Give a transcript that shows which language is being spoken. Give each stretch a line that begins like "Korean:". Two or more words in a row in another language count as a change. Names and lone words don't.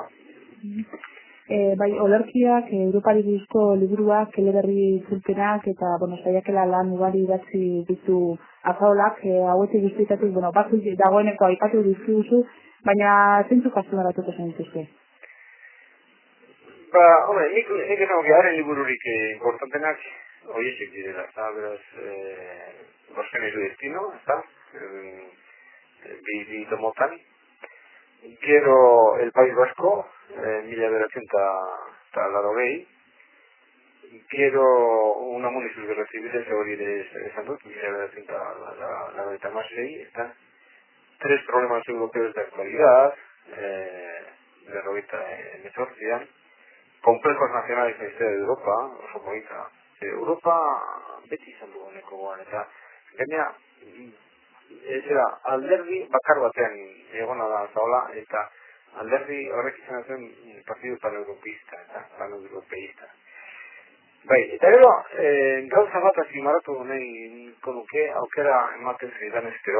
Basque: Bai, olerkiak, Europari buruzko liburuak, eleberri itzulpenak eta, saiakera lan ugari idatzi ditu Azaolak, hauetik guztietatik, batzuk dagoeneko aipatu dizkiguzu, baina zeintzuk azpimarratuko zen dituzte? Nik esan haren libururik importantenak horiek direla, beraz, Bosken y su destino, bi tomotan. Gero El País Vasco, 1980, gero Una Muni sus guerras civiles, hori esan dut, 1986, eta Tres problemas europeos de actualidad, 1998, Complejos nacionales en la historia de Europa, oso polita. Europa beti izan du honeko goan, eta gaina, alderdi bakar batean egona da Azaola, eta alderdi horrek izan zen partidu paneuropeista. Bai, eta gero, gauza bat azpimarratu nahi nuke aukera ematen zeidan ezkero.